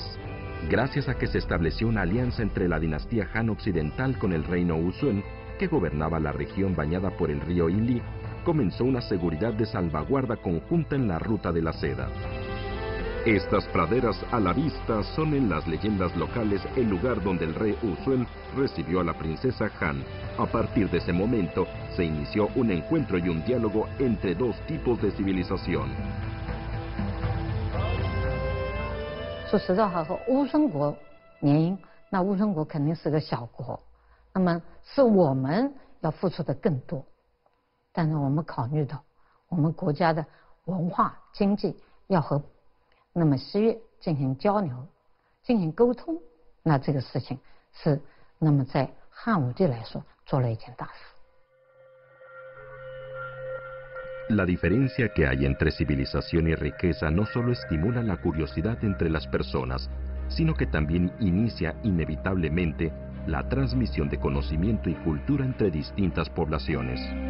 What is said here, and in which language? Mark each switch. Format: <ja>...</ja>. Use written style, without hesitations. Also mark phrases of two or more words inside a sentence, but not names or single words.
<es>Gracias a que se estableció una alianza entre la dinastía Han occidental con el reino Uzun, que gobernaba la región bañada por el río Yili, comenzó una seguridad de salvaguarda conjunta en la ruta de la seda. Estas praderas a la vista son en las leyendas locales el lugar donde el rey Uzuen recibió a la princesa Han. A partir de ese momento se inició un encuentro y un diálogo entre dos tipos de civilización.</es> <zh>说实在话，和乌孙国联姻，那乌孙国肯定是个小国，那么是我们要付出的更多。但是我们考虑到我们国家的文化经济要和那么西越进行交流、进行沟通，那这个事情是那么在汉武帝来说做了一件大事。</zh> <es>La diferencia que hay entre civilización y riqueza no solo estimula la curiosidad entre las personas, sino que también inicia inevitablemente la transmisión de conocimiento y cultura entre distintas poblaciones.</es>